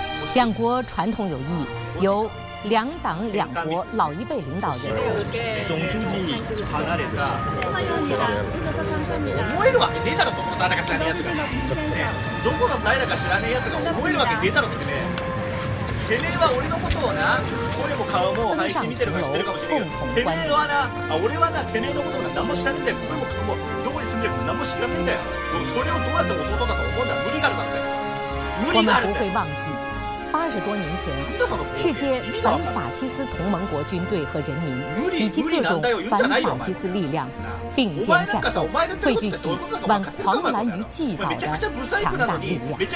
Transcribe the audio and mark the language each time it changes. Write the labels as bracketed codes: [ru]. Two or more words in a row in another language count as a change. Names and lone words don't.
[zh] 两国传统友谊，由两党两国老一辈领导人。 [ja] 離れた思えるわけねえだろ、どこの誰だか知らねえやつが、ね、どこの誰だか知らねえやつが思えるわけねえだろってね。てめえは俺のことをな、声も顔も配信見てるから知ってるかもしれないけど、てめえはな、俺はな、てめえのことが何も知らねえんだよ。声も顔もどこに住んでるか何も知らねえんだよ。それをどうやって弟だと思うんだよ。無理があるだって。無理があるんだよ。 [zh] 我们不会忘记80多年前，世界反法西斯同盟国军队和人民以及各种反法西斯力量并肩战斗，汇聚起挽狂澜于既倒的强大力量。